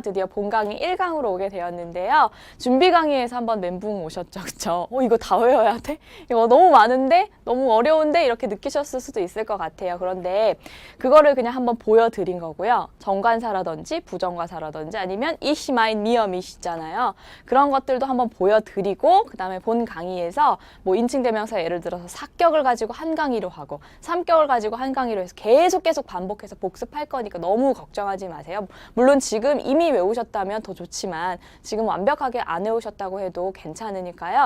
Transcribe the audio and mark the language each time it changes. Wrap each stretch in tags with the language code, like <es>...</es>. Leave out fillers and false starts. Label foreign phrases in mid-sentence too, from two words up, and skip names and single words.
<ko>드디어 본 강의 1강으로 오게 되었는데요. 준비 강의에서 한번 멘붕 오셨죠? 그쵸? 이거 다 외워야 돼? 이거 너무 많은데? 너무 어려운데? 이렇게 느끼셨을 수도 있을 것 같아요. 그런데 그거를 그냥 한번 보여드린 거고요. 정관사라든지 부정관사라든지 아니면</ko> <de>ich, mein, mir,</de> <ko>mich잖아요. 그런 것들도 한번 보여드리고 그 다음에 본 강의에서 뭐 인칭대명사 예를 들어서 4격을 가지고 한 강의로 하고 3격을 가지고 한 강의로 해서 계속 반복해서 복습할 거니까 너무 걱정하지 마세요. 물론 지금 이미 외우셨다면 더 좋지만 지금 완벽하게 안 외우셨다고 해도 괜찮으니까요.</ko>